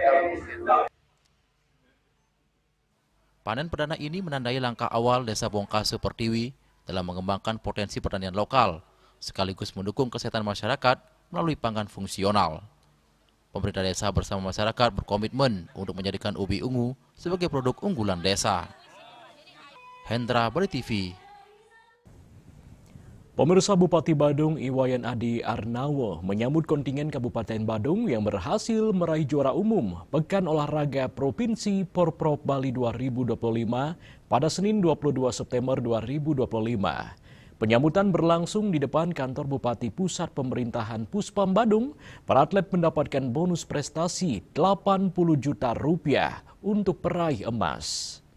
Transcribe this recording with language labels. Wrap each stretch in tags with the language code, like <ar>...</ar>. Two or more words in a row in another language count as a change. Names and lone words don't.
<id>Panen perdana ini menandai langkah awal Desa Bongkaso Pertiwi dalam mengembangkan potensi pertanian lokal, sekaligus mendukung kesehatan masyarakat melalui pangan fungsional. Pemerintah desa bersama masyarakat berkomitmen untuk menjadikan ubi ungu sebagai produk unggulan desa. Hendra, Bali TV. Pemirsa, Bupati Badung Iwayan Adi Arnawo menyambut kontingen Kabupaten Badung yang berhasil meraih juara umum Pekan Olahraga Provinsi Porprov Bali 2025 pada Senin 22 September 2025. Penyambutan berlangsung di depan kantor Bupati Pusat Pemerintahan Puspam Badung. Para atlet mendapatkan bonus prestasi 80 juta rupiah untuk peraih emas.</id>